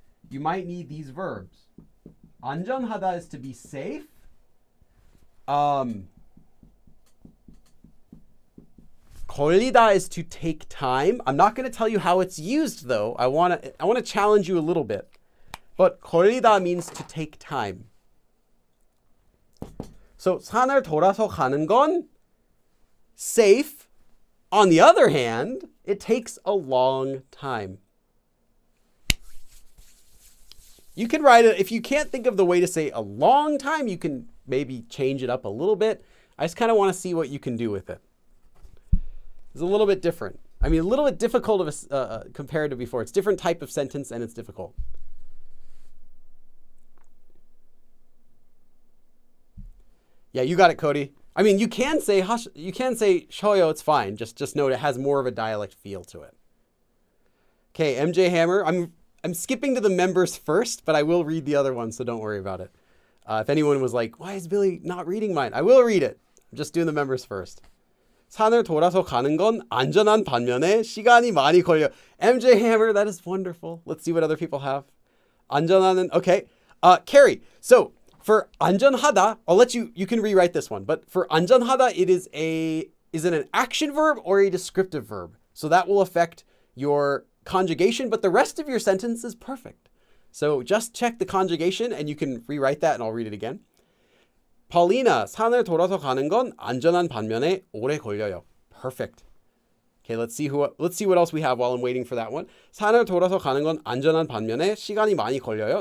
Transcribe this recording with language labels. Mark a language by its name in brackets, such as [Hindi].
[English] You might need these verbs. 안전하다 is to be safe. 걸리다 is to take time. I'm not going to tell you how it's used though. I want to challenge you a little bit. But 걸리다 means to take time. [Korean] So 산을 돌아서 가는 건 [English] safe. On the other hand, it takes a long time. You can write it, if you can't think of the way to say a long time, you can maybe change it up a little bit. I just kind of want to see what you can do with it. It's a little bit different. I mean, a little bit difficult of compared to before. It's a different type of sentence and it's difficult. Yeah, you got it, Cody. I mean, you can say shoyo, it's fine. Just note it has more of a dialect feel to it. Okay, MJ Hammer. I'm skipping to the members first, but I will read the other one, so don't worry about it. If anyone was like, why is Billy not reading mine? I will read it. I'm just doing the members first. [Korean] 산을 돌아서 가는 건 안전한 반면에 시간이 많이 걸려. [English] MJ Hammer, that is wonderful. Let's see what other people have. 안전하는, okay. Carrie, so for 안전하다, I'll let you can rewrite this one, but for 안전하다, is it an action verb or a descriptive verb? So that will affect your conjugation, but the rest of your sentence is perfect. So just check the conjugation and you can rewrite that and I'll read it again. [Korean] Paulina, 산을 돌아서 가는 건 안전한 반면에 오래 걸려요. [English] Perfect. Okay, let's see what else we have while I'm waiting for that one. [Korean] 산을 돌아서 가는 건 안전한 반면에 시간이 많이 걸려요.